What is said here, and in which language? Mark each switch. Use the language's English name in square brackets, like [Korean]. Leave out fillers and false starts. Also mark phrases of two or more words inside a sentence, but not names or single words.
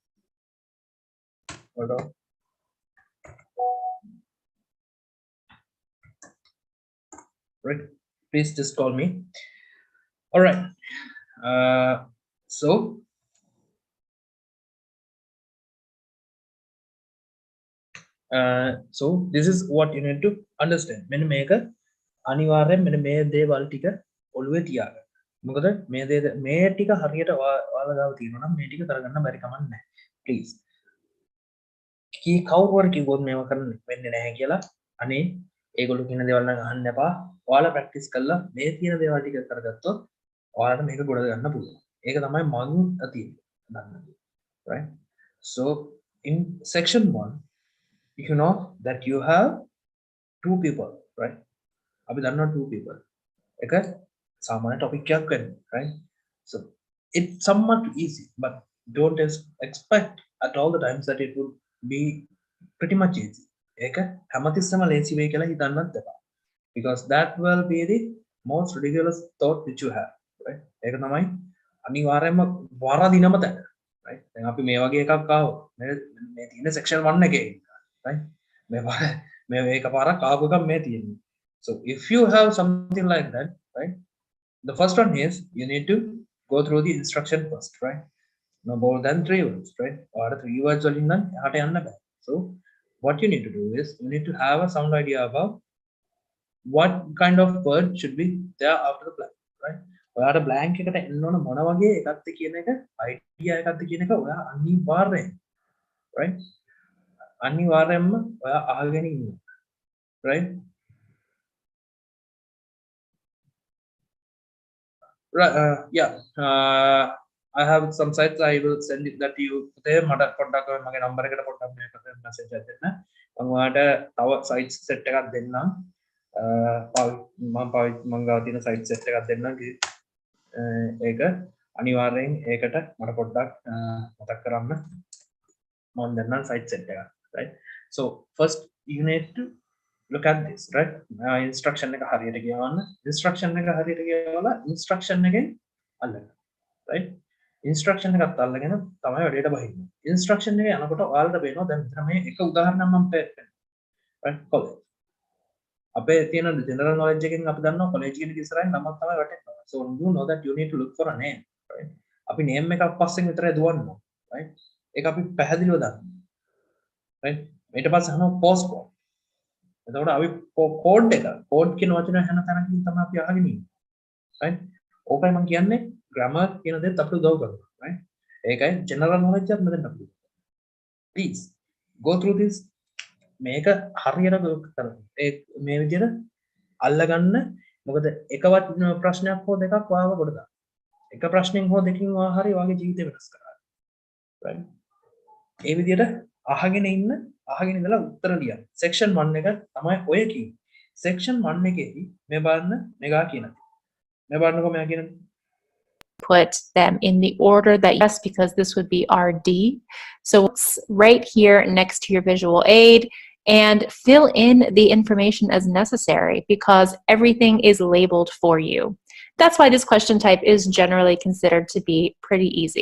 [English] hold on right please just call me all right so this is what you need to understand [Sinhala] මෙන්න මේක අනිවාර්යෙන් මෙන්න මේ දේවල් ටික ඔළුවේ තියාගන්න මොකද මේ ටික හරියට ඔයාලා ගාව තියෙනවා නම් මේ ටික කරගන්න බැරි කමක් නැහැ please කී කවුරුවර කිව්වොත් මේව කරන්න වෙන්නේ නැහැ කියලා අනේ ඒගොල්ලෝ කියන දේවල් නම් අහන්න එපා ඔයාලා ප්‍රැක්ටිස් කරලා මේ තියෙන දේවල් ටික කරගත්තොත් ඔයාලට මේක ගොඩ ගන්න පුළුවන් ඒක තමයි මම අතියේ [English] right so in section 1 you know that you have two people right [Sinhala] අපි දන්නවා [English] two people [Sinhala] එක සාමාන්‍ය topic එකක් වෙන්න [English] right so it's somewhat easy but don't expect at all the times that it would be pretty much easy [Sinhala] ඒක හැමතිස්සම ලේසි වෙයි කියලා හිතන්නත් එපා [English] because that will be the most ridiculous thought which you have right [Sinhala] ඒක තමයි අනිවාර්යයෙන්ම වරදිනම තැන right දැන් අපි මේ වගේ එකක් ආවොත් මේ තියෙන section 1 එකේ right මේ එකපාරක් ආපු එකක් මේ [English] තියෙන්නේ so if you have something like that right the first one is you need to go through the instruction first right no more than 3 words right or 3 words [Sinhala] වලින් නම් එහාට යන්න බෑ [English] so what you need to do is you need to have a sound idea about what kind of word should be there after the blank right [Sinhala] ඔයාට blank එකට එන්න ඕන මොන වගේ එකක්ද කියන එක idea එකක්ද කියන එක ඔයා අනිවාර්යෙන් right අනිවාර්යෙන්ම ඔයා අහගෙන ඉන්න right [English] right yeah I have some sites I will send it that to you there [Sinhala] මට පොඩ්ඩක් මගේ number එකට පොඩ්ඩක් මේකට message එකක් දෙන්න මම ඔයාලට තව sites set එකක් දෙන්නම් මම ගාව තියෙන site set එකක් දෙන්නම් ඒක අනිවාර්යෙන් ඒකට මට පොඩ්ඩක් මතක් කරන්න මම දෙන්නම් site set එකක් [English] right so first you need to look at this right [Sinhala] instruction එක හරියට කියවන්න instruction එක හරියට කියවලා instruction එකෙන් අල්ලන්න right instruction එකත් අල්ලගෙන තමයි වැඩේට බහින්නේ instruction එක යනකොට ඔයාලට පේනවා දැන් මෙතන මේ එක උදාහරණයක් මම පෙන්නනවා right college අපේ තියෙන [English] general knowledge [Sinhala] එකෙන් අපි දන්නවා college කියන ඉස්සරහින් නමක් තමයි වැටෙනවා [English] so you know that you need to look for a name right [Sinhala] අපි name එකක් පස්සෙන් විතරයි දුවන්නේ right ඒක අපි පැහැදිලිව දන්නවා right ඊට පස්සේ අහනවා postcode එතකොට අපි code එක code කියන වචන හැම තැනකින් තමයි අපි අහගෙන ඉන්නේ right ඕකයි මම කියන්නේ grammar කියන දේත් අපිට උදව් කරනවා right ඒකයි [English] general knowledge [Sinhala] එක මෙතන අපිට [English] please go through this [Sinhala] මේක හරියට කරන්න ඒ මේ විදිහට අල්ලගන්න මොකද එකවත් ප්‍රශ්නයක් හෝ දෙකක් ඔයාව කොට දාන්න එක ප්‍රශ්නෙන් හෝ දෙකකින් ඔයා හරි ඔයාගේ ජීවිතය වෙනස් කරගන්න right ඒ විදිහට අහගෙන ඉඳලා උත්තර ලියන්න section 1 එක තමයි ඔය කියන්නේ section 1 එකේදී මේ බලන්න මෙගා කියනවා මේ බලන්නකො මෙයා කියන්නේ [English] put them in the order that yes, because this would be RD. So it's right here next to your visual aid and fill in the information as necessary because everything is labeled for you. That's why this question type is generally considered to be pretty easy.